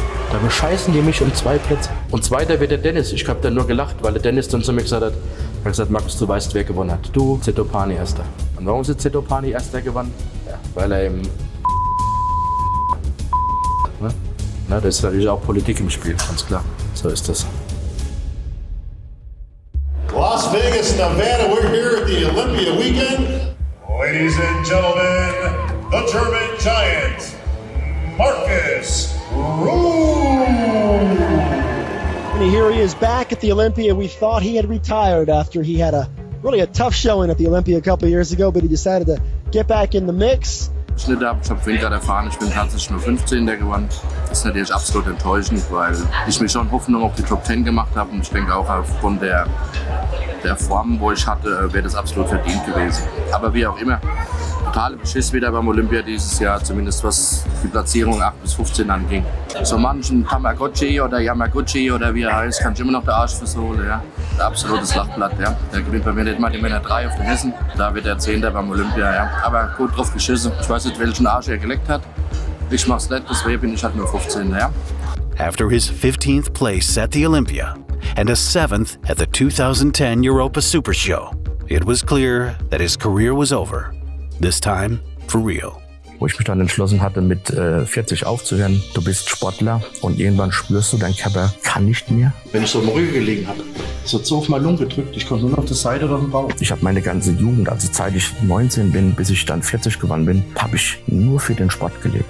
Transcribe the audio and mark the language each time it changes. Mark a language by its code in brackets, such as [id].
[de] Da bescheißen die mich um 2 Plätze. Und 2. wird der Dennis. Ich habe dann nur gelacht, weil der Dennis dann zu mir gesagt hat, Markus, du weißt, wer gewonnen hat. Du, Zetopani, 1. Und warum ist Zetopani 1. gewonnen? Ja, weil er im Na, da ist natürlich auch Politik im Spiel, ganz klar. So ist das. [en] Las Vegas, Nevada, we're here at the Olympia weekend. Ladies and gentlemen, the German Giant, Markus Rühl. And here he is back at the Olympia. We thought he had retired after he had a tough showing at the Olympia a couple of years ago, but he decided to get back in the mix. [de] Schnitte habe. Ich habe vorhin gerade erfahren, ich bin tatsächlich nur 15. gewonnen. Das ist natürlich absolut enttäuschend, weil ich mir schon Hoffnung auf die Top 10 gemacht habe. Und ich denke auch aufgrund der Form, wo ich hatte, wäre das absolut verdient gewesen. Aber wie auch immer, totale Beschiss wieder beim Olympia dieses Jahr, zumindest was die Platzierung 8 bis 15 anging. So manchen Tamagotchi oder Yamaguchi oder wie er heißt, kann ich immer noch der Arsch versohlen. Ja. Ein absolutes Lachblatt. Ja. Der gewinnt bei mir nicht mal die Männer 3 auf den Hessen. Da wird er 10. beim Olympia. Ja. Aber gut drauf geschissen. Ich weiß nicht, welchen Arsch er geleckt hat. Ich mach's nicht, deswegen bin ich halt nur 15. Ja. [en] After his 15th place at the Olympia and a 7th at the 2010 Europa Super Show, it was clear that his career was over. This time for real. [de] Wo ich mich dann entschlossen hatte, mit 40 aufzuhören. Du bist Sportler und irgendwann spürst du, dein Körper kann nicht mehr. Wenn ich so im Rücken gelegen habe, so auf meine Lunge gedrückt, ich konnte nur noch auf der Seite oder auf den Bauch. Ich habe meine ganze Jugend, also seit ich 19 bin, bis ich dann 40 geworden bin, habe ich nur für den Sport gelebt.